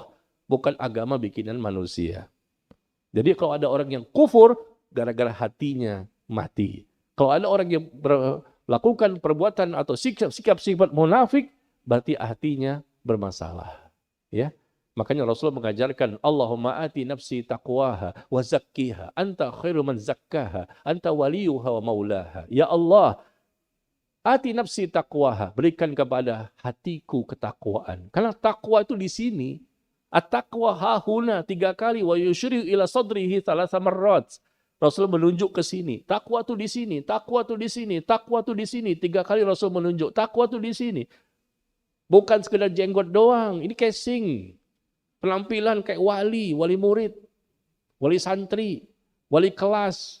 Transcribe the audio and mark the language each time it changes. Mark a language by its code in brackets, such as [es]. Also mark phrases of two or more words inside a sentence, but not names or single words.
[id] Bukan agama bikinan manusia. Jadi kalau ada orang yang kufur, gara-gara hatinya mati. Kalau ada orang yang melakukan perbuatan atau sikap-sikap munafik, berarti hatinya bermasalah. Ya. Makanya Rasulullah mengajarkan, [ar] اللهم آت نفسي تقواها وزكها، أنت خير من زكاها، أنت وليها ومولاها. يا الله، آت نفسي تقواها, [id] berikan kepada hatiku ketakwaan. Karena takwa itu di sini. [ar] التقوى هاهنا 3 kali, ويشير إلى صدره 3 مرات. [id] Rasul menunjuk ke sini. Takwa itu di sini, takwa itu di sini, takwa itu di sini. 3 kali Rasul menunjuk, takwa itu di sini. Bukan sekedar jenggot doang, ini casing. Penampilan kayak wali murid, wali santri, wali kelas.